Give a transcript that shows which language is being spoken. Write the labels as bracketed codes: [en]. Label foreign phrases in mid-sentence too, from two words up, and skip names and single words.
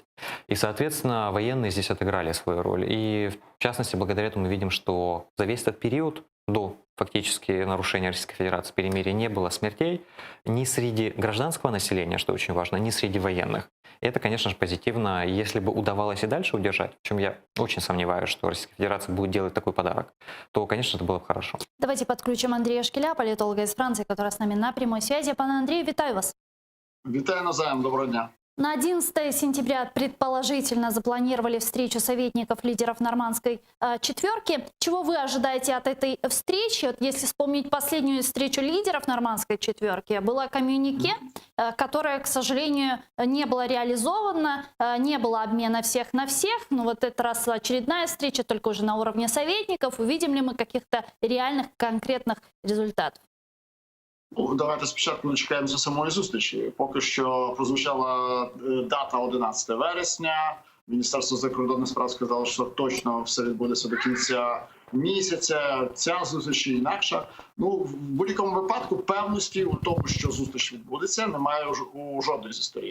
[ru] И, соответственно, военные здесь отыграли свою роль. И, в частности, благодаря этому мы видим, что за весь этот период до фактически нарушения Российской Федерации перемирия не было смертей ни среди гражданского населения, что очень важно, ни среди военных. И это, конечно же, позитивно. Если бы удавалось и дальше удержать, в чем я очень сомневаюсь, что Российская Федерация будет делать такой подарок, то, конечно, это было бы хорошо. Давайте подключим Андрея Шкеля, политолога из Франции, который с нами на прямой связи. [uk] Пане Андрію, вітаю вас. Вітаю навзаєм, доброго дня. [ru] На 11 сентября предположительно запланировали встречу советников лидеров нормандской четверки. Чего вы ожидаете от этой встречи? Вот если вспомнить последнюю встречу лидеров нормандской четверки, было коммюнике, которое, к сожалению, не было реализовано, не было обмена всех на всех. Ну вот этот раз очередная встреча, только уже на уровне советников. Увидим ли мы каких-то реальных, конкретных результатов? [uk] Ну, давайте спочатку дочекаємося самої зустрічі. Поки що прозвучала дата 11 вересня. Міністерство закордонних справ сказало, що точно все відбудеться до кінця місяця. Ця зустріч і інакша. Ну, в будь-якому випадку певності у тому, що зустріч відбудеться, немає у жодної зі сторін.